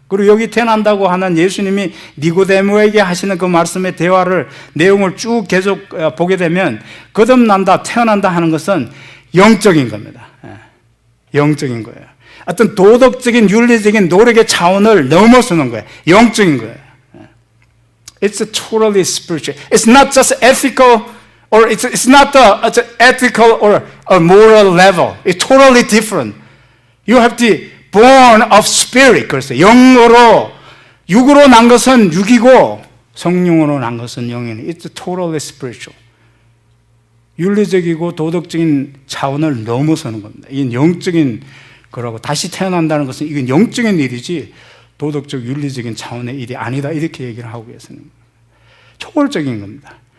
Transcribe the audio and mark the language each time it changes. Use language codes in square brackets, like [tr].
[ko] 그리고 여기 태어난다고 하는 예수님이 니고데모에게 하시는 그 말씀의 대화를, 내용을 쭉 계속 보게 되면 거듭난다, 태어난다 하는 것은 영적인 겁니다. 영적인 거예요. 어떤 도덕적인 윤리적인 노력의 차원을 넘어서는 거예요. 영적인 거예요. [en] It's totally spiritual. It's not just ethical, or it's not the ethical or a moral level. It's totally different. You have to be born of spirit. [ko] 그래서 영으로, 육으로 난 것은 육이고 성령으로 난 것은 영이니. [en] It's totally spiritual. [ko] 윤리적이고 도덕적인 차원을 넘어서는 겁니다. 이건 영적인 거라고. 다시 태어난다는 것은 이건 영적인 일이지 도덕적 윤리적인 차원의 일이 아니다, 이렇게 얘기를 하고 계시는 겁니다. 초월적인 겁니다.